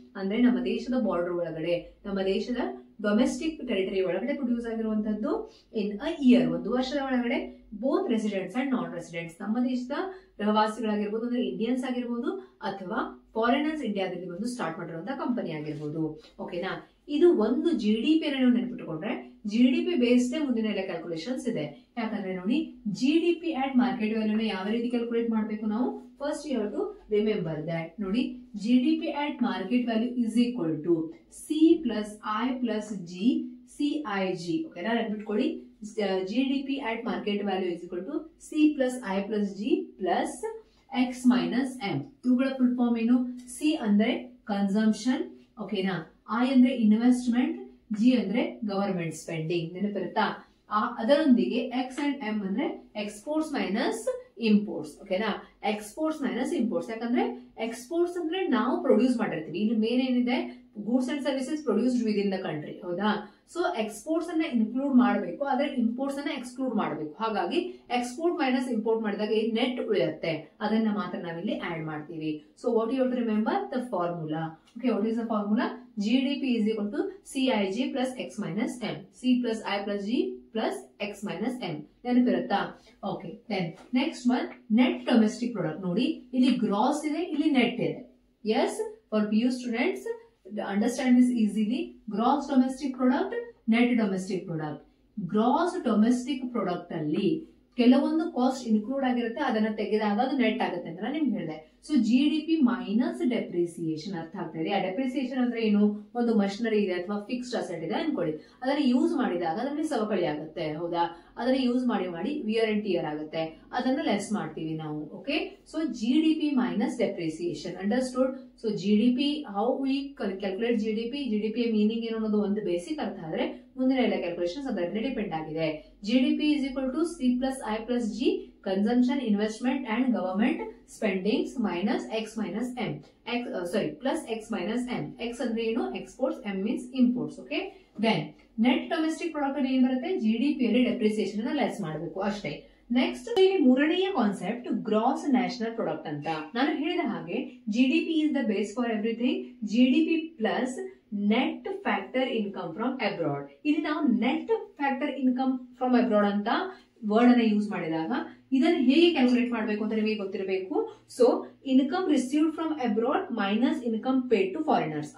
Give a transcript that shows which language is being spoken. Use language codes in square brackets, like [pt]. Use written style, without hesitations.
[kn] ಅಂದ್ರೆ ನಮ್ಮ ದೇಶದ ಬಾರ್ಡರ್ ಒಳಗಡೆ, ನಮ್ಮ ದೇಶದ ಡೊಮೆಸ್ಟಿಕ್ ಟೆರಿಟರಿ ಒಳಗಡೆ ಪ್ರೊಡ್ಯೂಸ್ ಆಗಿರುವಂತದ್ದು [en] in a year, [kn] ಒಂದು ವರ್ಷದ ಒಳಗಡೆ, [en] both residents and non residents, [kn] ನಮ್ಮ ದೇಶದ ರಹವಾಸಿಗಳಾಗಿರ್ಬೋದು ಅಂದ್ರೆ ಇಂಡಿಯನ್ಸ್ ಆಗಿರ್ಬೋದು ಅಥವಾ ಫಾರಿನರ್ಸ್ ಇಂಡಿಯಾದಲ್ಲಿ ಬಂದು ಸ್ಟಾರ್ಟ್ ಮಾಡಿರುವಂತಹ ಕಂಪನಿ ಆಗಿರ್ಬೋದು. ಓಕೆನಾ? ಇದು ಒಂದು GDP ಅನ್ನು ನೆನಪಿಟ್ಟುಕೊಂಡ್ರೆ GDP ಬೇಸ್ಡ್ ಮುಂದಿನ ಎಲ್ಲ ಕ್ಯಾಲ್ಕುಲೇಷನ್ಸ್ ಇದೆ. ಯಾಕಂದ್ರೆ ನೋಡಿ, GDP at ಮಾರ್ಕೆಟ್ ವ್ಯಾಲ್ಯೂನ ಯಾವ ರೀತಿ ಕ್ಯಾಲ್ಕುಲೇಟ್ ಮಾಡಬೇಕು ನಾವು? [en] First you have to remember that. [kn] ನೋಡಿ, [en] GDP at market value is equal to C plus I plus G CIG. ಓಕೆನಾ? [kn] ನೆನಪಿಟ್ಕೊಳ್ಳಿ, [en] GDP at market value is equal to C plus I plus G plus X minus M. [kn] ಇವುಗಳ full form ಏನು? C ಅಂದ್ರೆ consumption, ಓಕೆನಾ? I ಅಂದ್ರೆ investment, G ಅಂದ್ರೆ government spending. ನೆನಪಿರುತ್ತಾ? ಅದರೊಂದಿಗೆ X and M ಅಂದ್ರೆ exports minus imports. ಓಕೆನಾ, exports minus imports. ಯಾಕಂದ್ರೆ ಎಕ್ಸ್ಪೋರ್ಟ್ಸ್ ಅಂದ್ರೆ ನಾವು ಪ್ರೊಡ್ಯೂಸ್ ಮಾಡಿರ್ತೀವಿ, ಇಲ್ಲಿ ಮೇನ್ ಏನಿದೆ [en] Goods and services produced within the country. [kn] ಹೌದಾ, ಸೊ ಎಕ್ಸ್ಪೋರ್ಟ್ಸ್ ಅನ್ನ ಇನ್ಕ್ಲೂಡ್ ಮಾಡಬೇಕು, ಆದ್ರೆ ಇಂಪೋರ್ಟ್ಸ್ ಅನ್ನ ಎಕ್ಸ್ಕ್ಲೂಡ್ ಮಾಡಬೇಕು. ಹಾಗಾಗಿ ಎಕ್ಸ್ಪೋರ್ಟ್ ಮೈನಸ್ ಇಂಪೋರ್ಟ್ ಮಾಡಿದಾಗ ಈ ನೆಟ್ ಉಳಿಯುತ್ತೆ, ಅದನ್ನ ಮಾತ್ರ ನಾವಿಲ್ಲಿ ಆಡ್ ಮಾಡ್ತೀವಿ. [en] So what you have to remember the formula. Okay, what is the formula? GDP is equal to CIG plus X minus M. C plus I plus G plus X minus M. [kn] ನೆನಪಿರುತ್ತಾ? [en] Okay, then next one net domestic product. [kn] ನೋಡಿ, ಇಲ್ಲಿ gross ಇದೆ, ಇಲ್ಲಿ net ಇದೆ. [en] Yes, for PU students understand this easily. [kn] Gross domestic product, net domestic product. Gross domestic product ಅಲ್ಲಿ ಕೆಲವೊಂದು cost include ಆಗಿರುತ್ತೆ, ಅದನ್ನ ತೆಗೆದಾಗ ಅದು ನೆಟ್ ಆಗುತ್ತೆ ಅಂತ ನಾನು ನಿಮ್ಗೆ ಹೇಳಿದೆ. So GDP minus depreciation. ಅರ್ಥ ಆಗ್ತಾ ಇದೆ? ಆ ಡೆಪ್ರಿಸಿಯೇಷನ್ ಅಂದ್ರೆ ಏನು? ಒಂದು ಮಷಿನರಿ ಇದೆ ಅಥವಾ ಫಿಕ್ಸ್ಡ್ ಅಸೆಟ್ ಇದೆ ಅನ್ಕೊಳ್ಳಿ, ಅದನ್ನ ಯೂಸ್ ಮಾಡಿದಾಗ ಅದರಲ್ಲಿ ಸವಕಳಿ ಆಗುತ್ತೆ. ಹೌದಾ, ಅದನ್ನ ಯೂಸ್ ಮಾಡಿ ವಿಯರ್ ಅಂಡ್ ಟಿಯರ್ ಆಗುತ್ತೆ, ಅದನ್ನ ಲೆಸ್ ಮಾಡ್ತೀವಿ ನಾವು. [en] Okay, so GDP minus depreciation. Understood? [kn] So GDP, [en] how we calculate GDP [kn] meaning ಏನು ಅನ್ನೋದು ಒಂದು ಬೇಸಿಕ್ ಅರ್ಥ ಆದ್ರೆ ಮುಂದಿನ ಎಲ್ಲ ಕ್ಯಾಲ್ಕುಲೇಷನ್ಸ್ ಅದರ ಮೇಲೆ ಡಿಪೆಂಡ್ ಆಗಿದೆ. [en] GDP is equal to C plus I plus G, consumption, investment and government spendings minus X minus M. Plus X minus M. X [kn] ಅಂದ್ರೆ ಏನು? [en] Exports, M means imports. Okay, then net domestic product [kn] ಅಲ್ಲಿ ಏನ್ ಬರುತ್ತೆ? GDP ಅಲ್ಲಿ depreciation ಅನ್ನ less ಮಾಡಬೇಕು ಅಷ್ಟೇ. Next ಇಲ್ಲಿ ಮೂರನೆಯ ಕಾನ್ಸೆಪ್ಟ್ ಗ್ರಾಸ್ ನ್ಯಾಷನಲ್ ಪ್ರಾಡಕ್ಟ್ ಅಂತ. ನಾನು ಹೇಳಿದ ಹಾಗೆ [en] GDP is the base for everything. GDP plus net factor income from abroad. [kn] ಇಲ್ಲಿ ನಾವು net factor income from abroad ಅಂತ ವರ್ಡ್ ಅನ್ನ ಯೂಸ್ ಮಾಡಿದಾಗ ಇದನ್ನು ಹೇಗೆ ಕ್ಯಾಲ್ಕುಲೇಟ್ ಮಾಡಬೇಕು ಅಂತ ನಿಮಗೆ ಗೊತ್ತಿರಬೇಕು. [en] So income received from abroad minus income paid to foreigners.